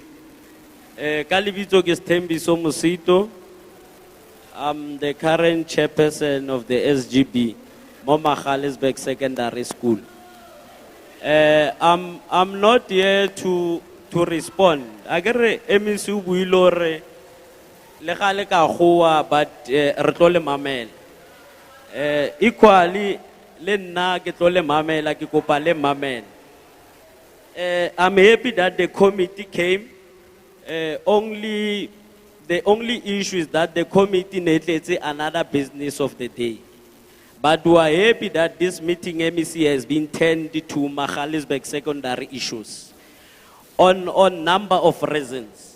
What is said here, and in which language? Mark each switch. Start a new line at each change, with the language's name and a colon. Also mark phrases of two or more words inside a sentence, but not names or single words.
Southern Sotho: Ka lebitso ke Sthembiso Mosito.
English: I'm the current chairperson of the SGB, Magaliesburg Secondary School. I'm not here to respond.
Southern Sotho: Agere MEC o buile re le gale ka goa, but re tlo le mamela. Equally le nna ke tlo le mamela, ke kopa le mamela.
English: I'm happy that the committee came. The only issue is that the committee needs another business of the day. But we are happy that this meeting MEC has been turned to Magaliesburg secondary issues on number of reasons.